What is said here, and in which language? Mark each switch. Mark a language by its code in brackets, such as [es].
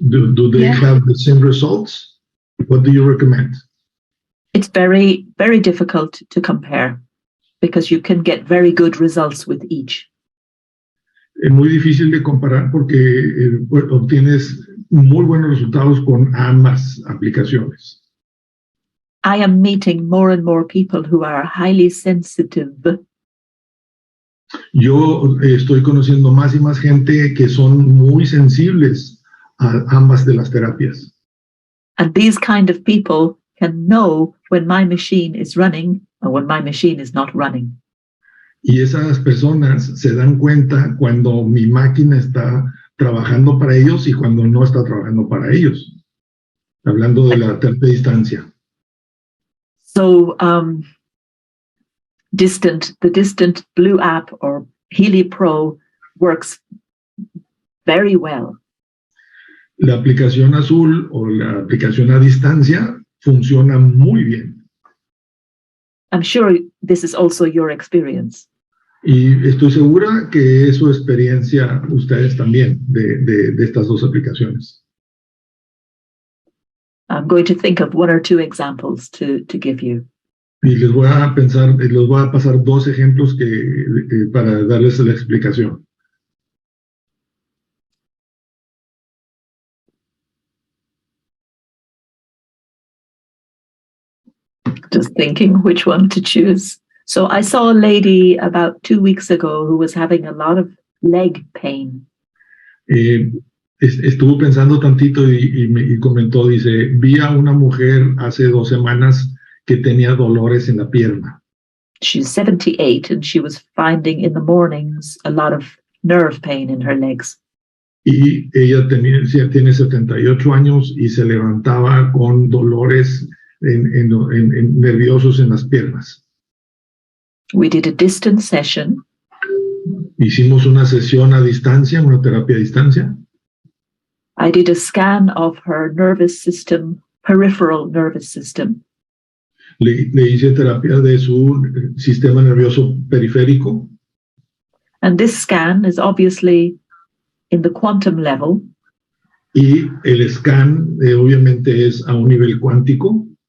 [en] Do they have the same results? What do you recommend? It's very, very difficult to compare because you can get very good results with each. [es] Es muy difícil de comparar porque obtienes muy buenos resultados con ambas aplicaciones. [en] I am meeting more and more people who are highly sensitive. [es] Yo estoy conociendo más y más gente que son muy sensibles a ambas de las terapias. [en] And these kind of people can know when my machine is running when my machine is not running. [es] Y esas personas se dan cuenta cuando mi máquina está trabajando para ellos y cuando no está trabajando para ellos. Hablando de la tercera distancia. [en] So, the distant Blue app or Healy Pro works very well. [es] La aplicación azul o la aplicación a distancia funciona muy bien. [en] I'm sure this is also your experience. [es] Y estoy segura que es su experiencia ustedes también de estas dos aplicaciones. [en] I'm going to think of one or two examples to give you. [es] Y les voy a pasar dos ejemplos para darles la explicación. [en] Just thinking which one to choose. So I saw a lady about 2 weeks ago who was having a lot of leg pain. [es] Estuvo pensando tantito y comentó, dice, vi a una mujer hace 2 semanas que tenía dolores en la pierna. [en] She's 78 and she was finding in the mornings a lot of nerve pain in her legs. [es] Y ella tiene 78 años y se levantaba con dolores nerviosos en las piernas. [en] We did a distance session. [es] Hicimos una sesión a distancia, una terapia a distancia. [en] I did a scan of her nervous system, peripheral nervous system. [es] Le hice terapia de su sistema nervioso periférico. [en] And this scan is obviously in the quantum level. [es] Y el scan obviamente es a un nivel cuántico.